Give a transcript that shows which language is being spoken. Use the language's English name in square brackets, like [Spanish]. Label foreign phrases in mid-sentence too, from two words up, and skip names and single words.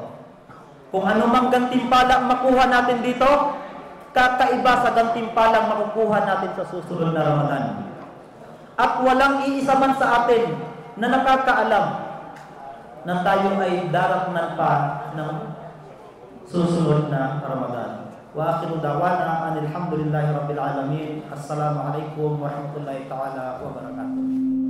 [Filipino] Kung anumang gantimpalang makuha natin dito, kakaiba sa gantimpalang makukuha natin sa susunod na Ramadan. At walang iisa man sa atin na nakakaalam na tayo ay daratnan pa ng susunod na Ramadan. [Arabic] وآخر دعوانا أن الحمد لله رب العالمين. السلام عليكم ورحمة الله تعالى وبركاته.